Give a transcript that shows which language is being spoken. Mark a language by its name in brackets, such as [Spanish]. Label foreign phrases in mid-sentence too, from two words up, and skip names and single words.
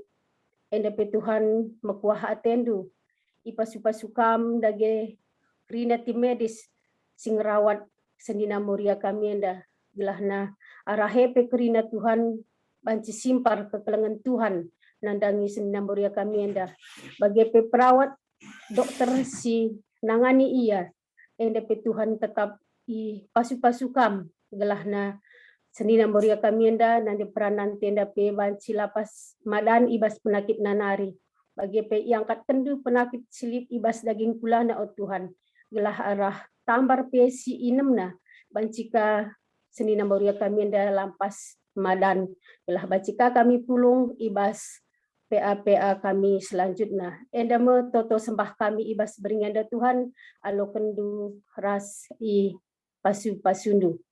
[Batak Karo] Enda pe Tuhan mekuah atendu, ipasu-pasukam dage rina tim medis sing rawat senina muria kami enda, gelahna arahe pe kerina Tuhan banci simpar kekelengan Tuhan nandangi senina muria kami enda, bagi pe perawat dokter si nangani ia, enda pe Tuhan tetap ipasu-pasukam gelahna Senina moria kami enda nanti peranan tenda pe banci lapas madan ibas penyakit nanari. Bagi pe yang kat kendu penyakit silip ibas daging pula na o Tuhan. Gelah arah tambar pe si inemna bancika senina moria kami enda lampas madan. Gelah bancika kami pulung ibas PA kami selanjutnya. Enda me toto sembah kami ibas beringanda Tuhan alo kendu ras i pasu-pasundu.